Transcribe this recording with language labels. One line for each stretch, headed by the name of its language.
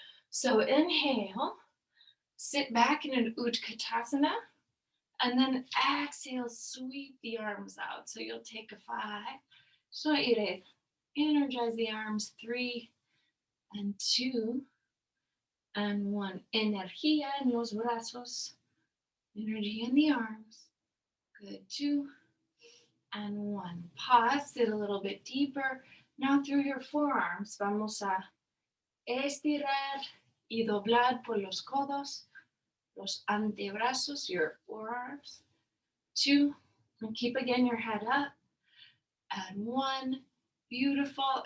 English: So inhale, sit back in an Utkatasana, and then exhale, sweep the arms out. So you'll take a 5. So energize the arms, 3 and 2 and 1.
Spanish: Energía en los brazos,
English: energy in the arms. Good, 2 and 1. Pause, sit a little bit deeper. Now through your forearms,
Spanish: vamos a estirar y doblar por los codos, los antebrazos,
English: your forearms. 2, and keep again your head up. And 1, beautiful.